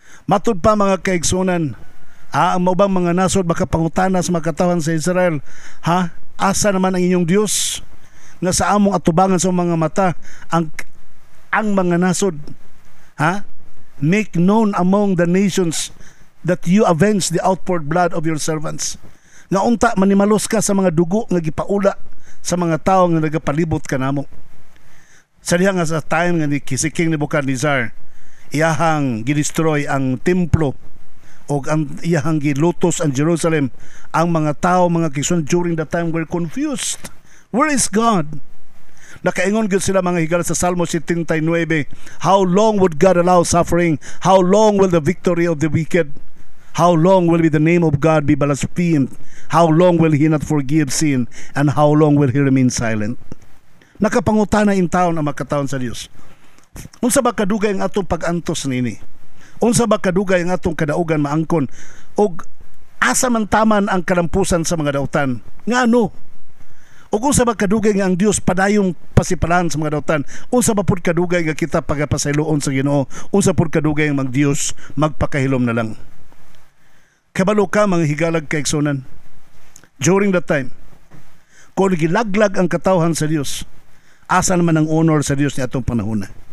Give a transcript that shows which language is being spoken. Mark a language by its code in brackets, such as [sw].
[ceb] Matud pa mga kaigsunan, ang maubang mga nasod makapangutana sa mga katawan sa Israel, asa naman ang inyong Diyos nga sa among atubangan sa mga mata ang mga nasod? [en] Make known among the nations that you avenge the outpoured blood of your servants. [ceb] Nga unta manimalos ka sa mga dugo nga gipaula sa mga tao nga nagapalibot kanamo. Sa diha nga sa time nga ni King Nebuchadnezzar, iyahang gidestroy ang templo o ang iyahang gilutos ang Jerusalem, ang mga tao, mga kigsunan [en] during that time were confused. Where is God? [ceb] Nakaingon gyud sila mga higala sa Salmo 79. [en] How long would God allow suffering? How long will the victory of the wicked? How long will the name of God be blasphemed? How long will He not forgive sin? And how long will He remain silent? [ceb] Nakapangutana in taon ang makataon sa Dios. Unsa ba kadugay ang atong pag-antos nini? Unsa ba kadugay ang atong kadaugan maangkon? Og asa man taman ang kalampusan sa mga dautan? Ngano? O kung sa ba kadugay nga ang Dios padayong pasipalan sa mga dautan, unsa ba pud kadugay nga kita pagapasayloon sa Ginoo, unsa pud kadugay nga mag Dios magpakahilom na lang. Kabalo ka mga higalag kaigsunan. [en] During that time, [ceb] kung gilaglag ang katawhan sa Dios, asa naman ang honor sa Dios ni atong panahon?